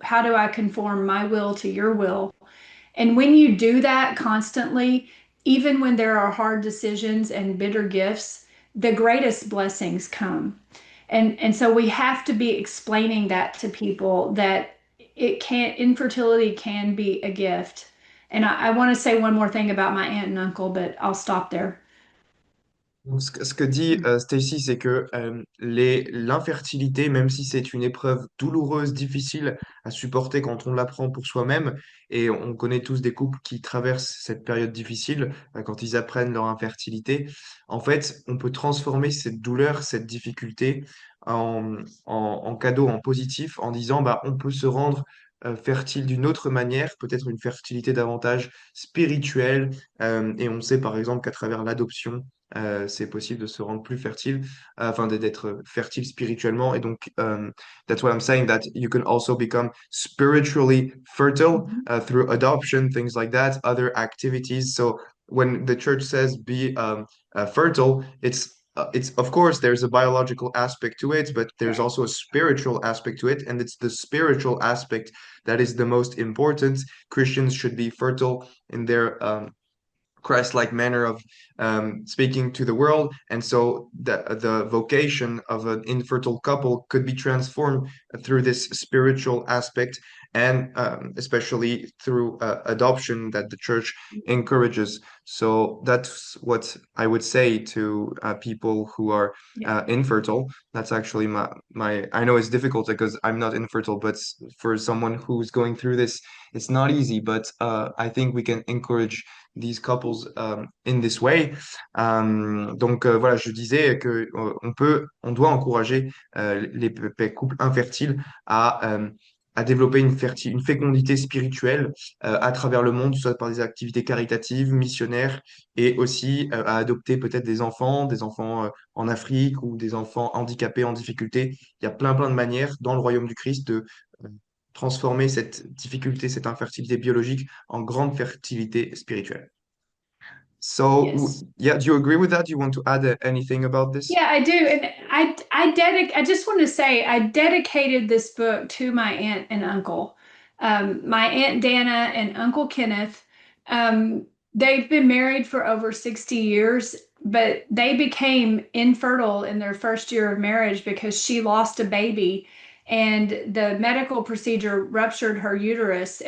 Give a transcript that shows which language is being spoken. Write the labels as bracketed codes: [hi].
[en] How do I conform my will to your will? And when you do that constantly, even when there are hard decisions and bitter gifts, the greatest blessings come. And so we have to be explaining that to people that infertility can be a gift. And I want to say one more thing about my aunt and uncle, but I'll stop there. [fr] Donc, ce que dit Stacy, c'est que l'infertilité, même si c'est une épreuve douloureuse, difficile à supporter quand on l'apprend pour soi-même, et on connaît tous des couples qui traversent cette période difficile quand ils apprennent leur infertilité, en fait, on peut transformer cette douleur, cette difficulté en cadeau, en positif, en disant, bah, on peut se rendre fertile d'une autre manière, peut-être une fertilité davantage spirituelle, et on sait par exemple qu'à travers l'adoption, c'est possible de se rendre plus fertile, enfin d'être fertile spirituellement. Et donc, [en] that's what I'm saying, that you can also become spiritually fertile Mhm. through adoption, things like that, other activities. So when the church says be fertile, it's of course there's a biological aspect to it, but there's Right. also a spiritual aspect to it, and it's the spiritual aspect that is the most important. Christians should be fertile in their Christ-like manner of speaking to the world. And so the vocation of an infertile couple could be transformed through this spiritual aspect and especially through adoption that the church encourages. So that's what I would say to people who are Yeah. infertile. That's actually I know it's difficult because I'm not infertile, but for someone who's going through this, it's not easy. But I think we can encourage these couples in this way. [fr] Donc voilà, je disais que on doit encourager les couples infertiles à développer une fécondité spirituelle à travers le monde, soit par des activités caritatives, missionnaires, et aussi à adopter peut-être des enfants en Afrique ou des enfants handicapés en difficulté. Il y a plein de manières dans le royaume du Christ de transformer cette difficulté, cette infertilité biologique en grande fertilité spirituelle. [en] So, Yes. yeah, do you agree with that? Do you want to add anything about this? Yeah, I do. And I just want to say I dedicated this book to my aunt and uncle. My Aunt Dana and Uncle Kenneth. Um, they've been married for over 60 years, but they became infertile in their first year of marriage because she lost a baby and the medical procedure ruptured her uterus.